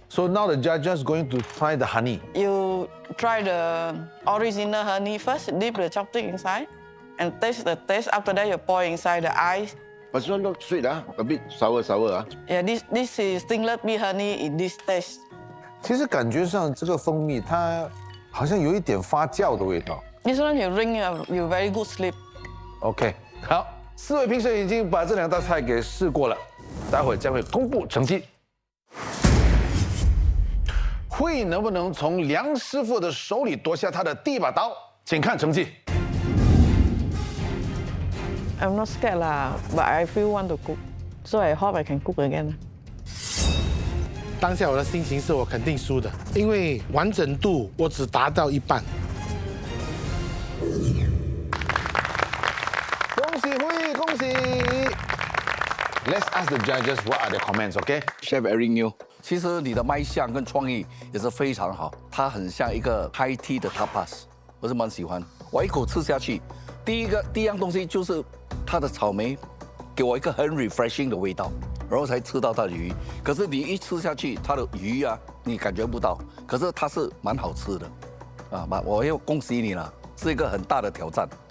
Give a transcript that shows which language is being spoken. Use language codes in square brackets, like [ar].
[en] So now the judges going to try the honey. You try the original honey first, dip the chopstick inside, and taste the taste. After that, you pour inside the ice. But it's not sweet, a bit sour. Yeah, this is stinglet bee honey in this taste. [zh] 其实感觉上这个蜂蜜它好像有一点发酵的味道。 [en] This one you drink, you very good sleep. [zh] OK， 好，4位评审已经把这2道菜给试过了，待会将会公布成绩。会能不能从梁师傅的手里夺下他的第一把刀？请看成绩。 [en] I'm not scared lah, but I feel want to cook, so I hope I can cook again. [zh] 当下我的心情是我肯定输的，因为完整度我只达到一半。恭喜会，恭喜 [en] ！Let's ask the judges what are their comments, OK? [zh] Chef Eric New， 其实你的卖相跟创意也是非常好，它很像一个 high tea 的 tapas， 我是蛮喜欢。我一口吃下去，第一样东西就是它的草莓，给我一个很 refreshing 的味道，然后才吃到它的鱼。可是你一吃下去，它的鱼啊，你感觉不到，可是它是蛮好吃的，啊，我要恭喜你了，是一个很大的挑战。